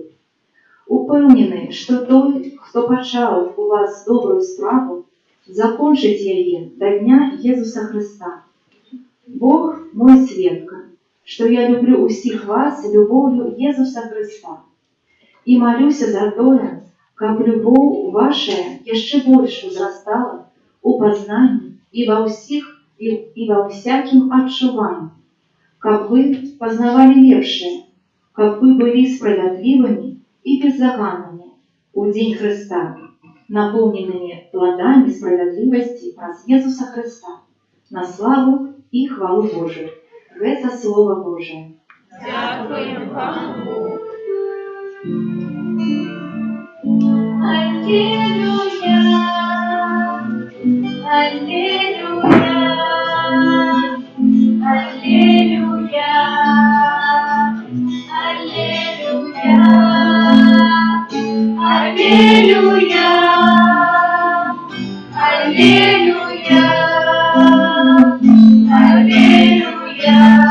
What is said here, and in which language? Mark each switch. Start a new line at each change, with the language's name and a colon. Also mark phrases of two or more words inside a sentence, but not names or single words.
Ukrainian: Упевнений, що той, хто почав у вас добру справу, закончить її до дня Єсуса Христа. Бог мой свідка, что я люблю усіх вас любов'ю Єсуса Христа. І молюся за тое, каб любов ваша ще більше возрастала у познанні і во всякім отчуванні, каб ви познавали лепше, каб ви були справедливими і беззаганными у день Христа, наполненными плодами справедливости через Єсуса Христа, на славу і хвалу Божию.
Russian: Это Слово Божие.
Ukrainian: Дякуємо Пану.
Russian: Аллилуйя, аллилуйя, аллилуйя, аллилуйя, аллилуйя, аллилуйя, аллилуйя.